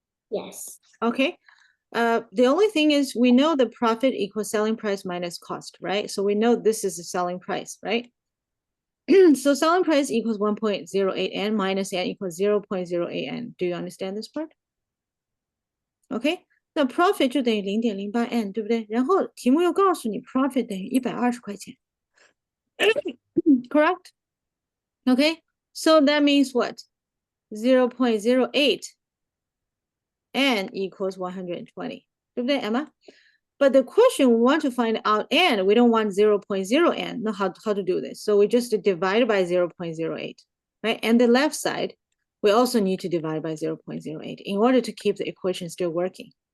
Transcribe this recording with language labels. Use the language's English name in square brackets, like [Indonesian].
[English] Yes. Okay. The only thing is we know the profit equals selling price minus cost, right? So we know this is the selling price, right? So selling price equals 1.08 n minus n equals 0.08 n. Do you understand this part? [Chinese] OK， 那 profit 就等于0.08 n， 对不对？然后题目又告诉你 profit 等于120块钱， [English] correct? OK, so that means what? 0.08 n equals 120, [Chinese] 对不对 [English] Emma? But the question we want to find out n, we don't want 0.0 n. Now how to do this? So we just divide by 0.08, right? And the left side, we also need to divide by 0.08 in order to keep the equation still working.